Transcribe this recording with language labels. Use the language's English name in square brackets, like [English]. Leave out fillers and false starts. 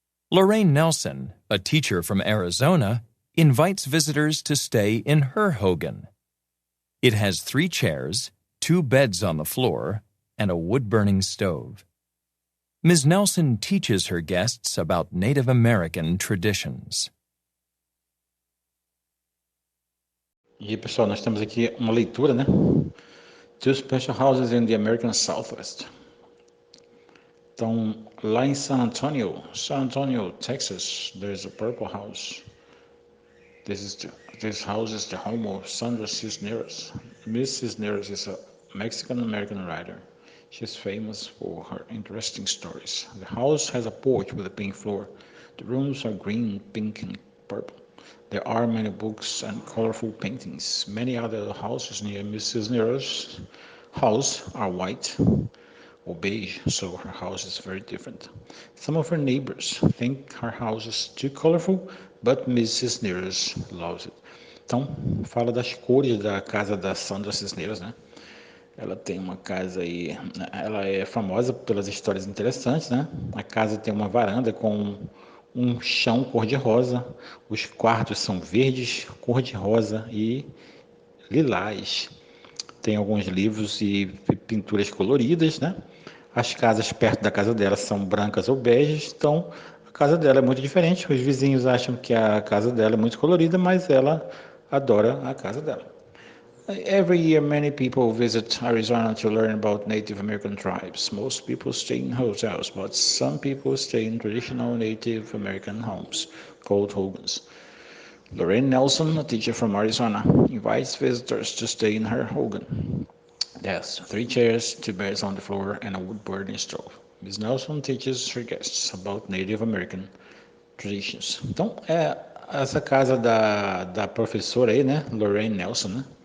[English] Lorraine Nelson, a teacher from Arizona, invites visitors to stay in her hogan. It has 3 chairs, 2 beds on the floor, and a wood-burning stove. Ms. Nelson teaches her guests about Native American traditions. [Portuguese] E pessoal, nós temos aqui uma leitura, né? [English] Two special houses in the American Southwest. [Portuguese] Então, lá em [English] San Antonio, Texas, there's a purple house. This house is the home of Sandra Cisneros. Miss Cisneros is a Mexican-American writer. She's famous for her interesting stories. The house has a porch with a pink floor. The rooms are green, pink, and purple. There are many books and colorful paintings. Many other houses near Miss Cisneros' house are white or beige, so her house is very different. Some of her neighbors think her house is too colorful, but Miss Cisneros loves it. [Portuguese] Então, fala das cores da casa da Sandra Cisneros, né? Ela tem uma casa aí, ela é famosa pelas histórias interessantes, né? A casa tem uma varanda com um chão cor-de-rosa, os quartos são verdes, cor-de-rosa e lilás. Tem alguns livros e pinturas coloridas, né? As casas perto da casa dela são brancas ou beges, então a casa dela é muito diferente. Os vizinhos acham que a casa dela é muito colorida, mas ela adora a casa dela. [English] Every year, many people visit Arizona to learn about Native American tribes. Most people stay in hotels, but some people stay in traditional Native American homes called hogans. Lorraine Nelson, a teacher from Arizona, invites visitors to stay in her hogan. There's 3 chairs, 2 beds on the floor, and a wood-burning stove. Ms. Nelson teaches her guests about Native American traditions. [Portuguese] Então, essa casa da professora aí, né, Lorraine Nelson, né?